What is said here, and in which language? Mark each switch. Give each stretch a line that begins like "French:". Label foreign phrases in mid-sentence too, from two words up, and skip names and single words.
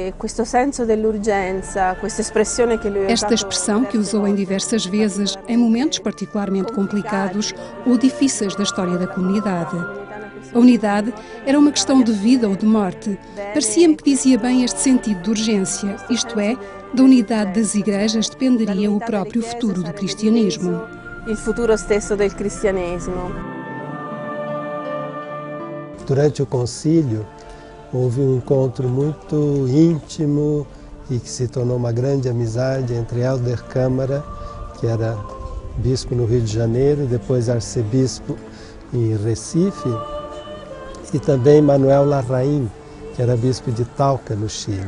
Portuguese: Esta expressão que usou em diversas vezes em momentos particularmente complicados ou difíceis da história da comunidade. A unidade era uma questão de vida ou de morte. Parecia-me que dizia bem este sentido de urgência, isto é, da unidade das igrejas dependeria o próprio futuro do cristianismo.
Italian: Il futuro stesso del cristianesimo.
Portuguese: Durante o concílio, houve um encontro muito íntimo e que se tornou uma grande amizade entre Helder Câmara, que era bispo no Rio de Janeiro, depois arcebispo em Recife, e também Manuel Larraín, que era bispo de Talca, no Chile.